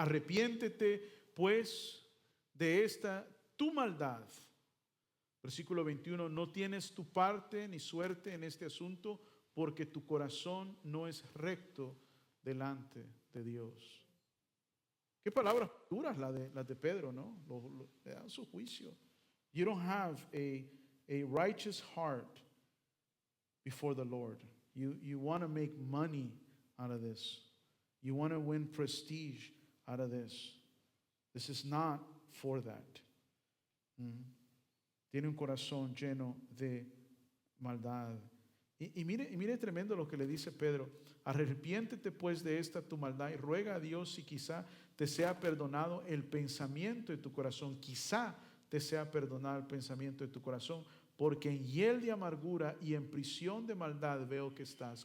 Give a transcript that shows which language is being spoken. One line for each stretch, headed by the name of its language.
Spanish: Arrepiéntete pues de esta tu maldad. Versículo 21. No tienes tu parte ni suerte en este asunto, porque tu corazón no es recto delante de Dios. Qué palabras duras las de Pedro, ¿no? Le dan su juicio.
English: You don't have a righteous heart before the Lord. You want to make money out of this. You want to win prestige out of this. This is not for that.
Spanish: Tiene un corazón lleno de maldad. Y mire tremendo lo que le dice Pedro. Arrepiéntete pues de esta tu maldad y ruega a Dios si quizá te sea perdonado el pensamiento de tu corazón. Quizá te sea perdonado el pensamiento de tu corazón, porque en hiel de amargura y en prisión de maldad veo que estás.